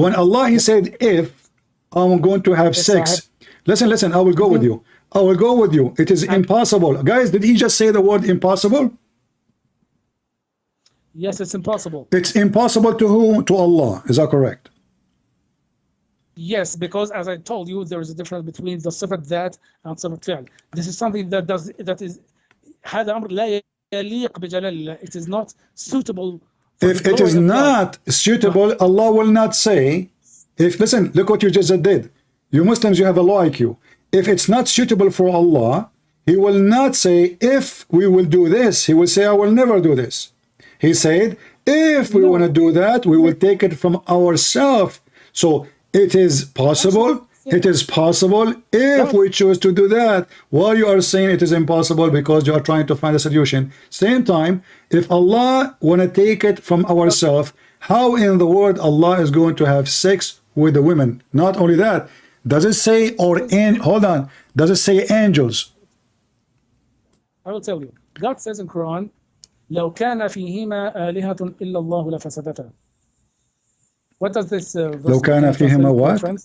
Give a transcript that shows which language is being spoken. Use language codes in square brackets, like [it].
[en] when Allah he said if I'm going to have sex, listen, I will go with you. I will go with you. It is impossible. Guys, did he just say the word impossible? Yes, it's impossible. It's impossible to whom? To Allah. Is that correct? Yes, because as I told you, there is a difference between the صفة ذات and صفة فعل. This is something that is [ar] هذا أمر لا يليق بجلال الله. [en] It is not suitable. If it is not suitable, Allah will not say, listen, look what you just did. You Muslims, you have a low IQ. If it's not suitable for Allah, he will not say, if we will do this. He will say, I will never do this. He said, if we want to do that, we will take it from ourselves. So it is possible. It is possible if we choose to do that. While you are saying it is impossible because you are trying to find a solution. Same time, if Allah want to take it from ourselves, how in the world Allah is going to have sex with the women? Not only that, does it say hold on? Does it say angels? I will tell you. God says in Quran, [ar] لو كان فيهما آلهة إلا الله لفسدتا. [en] What does this verse [ar] لو كان فيهما [en] what?